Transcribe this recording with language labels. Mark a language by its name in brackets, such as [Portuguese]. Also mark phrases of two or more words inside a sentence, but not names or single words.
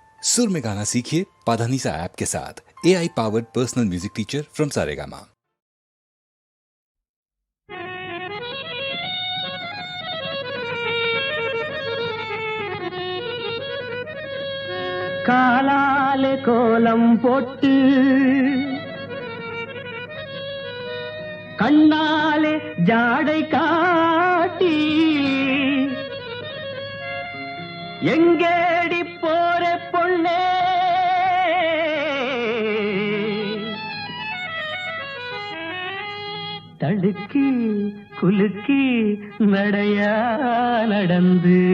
[Hindi] सुर में गाना सीखिए पाधानीसा ऐप के साथ। [English] AI powered personal music teacher from Saregama. [Tamil] காலாலே கோலம் போட்டு கண்ணாலே ஜாடை காட்டி எங்கேடி போற பொண்ணே தடுக்கி குலுக்கி நடையா நடந்து